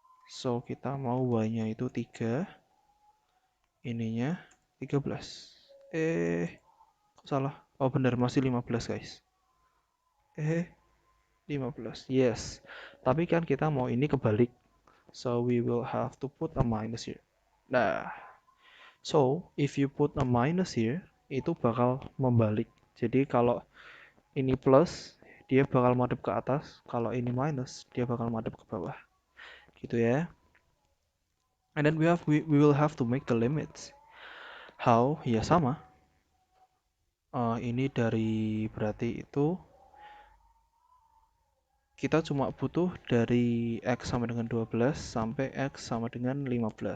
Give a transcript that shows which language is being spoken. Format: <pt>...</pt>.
<id>So kita mau y-nya itu 3, ininya 13. Kok salah? Oh bener, masih 15 guys. 15. Yes. Tapi kan kita mau ini kebalik.</id> <en>So we will have to put a minus here. Nah, so if you put a minus here,</en> <id>itu bakal membalik. Jadi kalau ini plus, dia bakal madep ke atas. Kalau ini minus, dia bakal madep ke bawah. Gitu ya.</id> <en>And then we will have to make the limits. How?</en> <id>Ya sama. Ini dari berarti itu kita cuma butuh dari X sama dengan 12 sampai X sama dengan 15.</id>